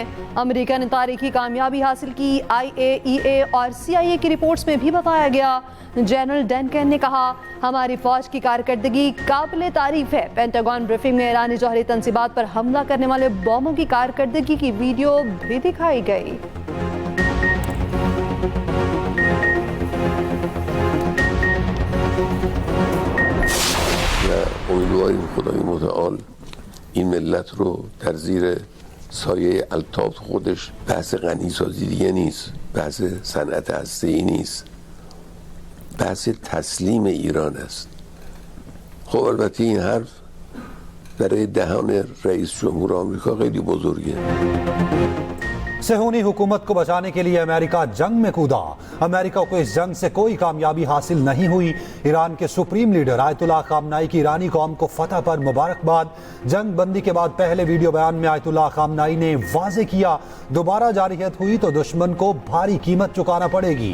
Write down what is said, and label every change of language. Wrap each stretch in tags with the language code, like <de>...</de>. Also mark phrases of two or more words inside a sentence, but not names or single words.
<ur>امریکہ نے تاریخی کامیابی حاصل کی. IAEA اور CIA کی رپورٹس میں بھی بتایا گیا. جنرل ڈنکن نے کہا، ہماری فوج کی کارکردگی قابلِ تعریف ہے. پینٹاگون بریفنگ میں ایرانی جوہری تنصیبات پر حملہ کرنے والے بموں کی کارکردگی کی ویڈیو بھی دکھائی گئی.</ur> <fa>امیدواریم خدای متعال این ملت رو در زیر سایه الطاف خودش، بحث غنیسازی دیگه نیست، بحث صنعت هسته‌ای نیست، بحث تسلیم ایران است. خب البته این حرف برای دهان رئیس جمهور آمریکا خیلی بزرگه.</fa> <ur>صیہونی حکومت کو بچانے کے لیے امریکہ جنگ میں کودا. امریکہ کو اس جنگ سے کوئی کامیابی حاصل نہیں ہوئی. ایران کے</ur> <en>supreme leader</en> <ur>آیت اللہ خامنہ ای کی ایرانی قوم کو فتح پر مبارکباد. جنگ بندی کے بعد پہلے ویڈیو بیان میں آیت اللہ خامنہ ای نے واضح کیا، دوبارہ جارحیت ہوئی تو دشمن کو بھاری قیمت چکانا پڑے گی.</ur>